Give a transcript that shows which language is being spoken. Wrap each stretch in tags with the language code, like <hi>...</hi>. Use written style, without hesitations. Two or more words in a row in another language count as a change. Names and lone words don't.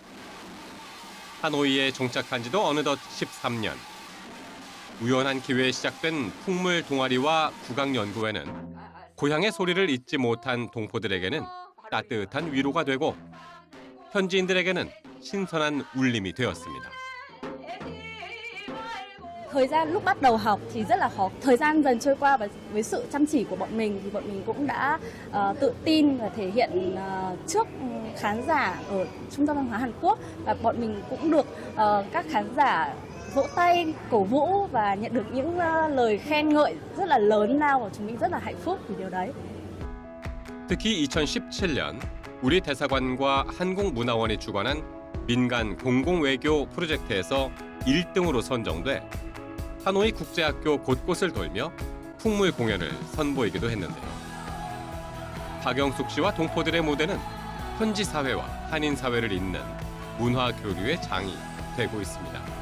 <ko>하노이에 정착한 지도 어느덧 13년. 우연한 기회에 시작된 풍물 동아리와 국악 연구회는 고향의 소리를 잊지 못한 동포들에게는 따뜻한 위로가 되고 현지인들에게는 신선한 울림이 되었습니다.</ko> <vi>Thời gian lúc bắt đầu học thì rất là khó. Thời gian dần trôi qua và với sự chăm chỉ của bọn mình thì bọn mình cũng đã tự tin và thể hiện trước khán giả ở Trung tâm Văn hóa Hàn Quốc, và bọn mình cũng được các khán giả vỗ tay, cổ vũ và nhận được những lời khen ngợi rất là lớn lao, và chúng mình rất là hạnh phúc vì điều đấy.</vi> <ko>특히 2017년 우리 대사관과 한국문화원이 주관한 민간 공공외교 프로젝트에서 1등으로 선정돼 하노이 국제학교 곳곳을 돌며 풍물 공연을 선보이기도 했는데요. 박영숙 씨와 동포들의 무대는 현지 사회와 한인 사회를 잇는 문화 교류의 장이 되고 있습니다.</ko>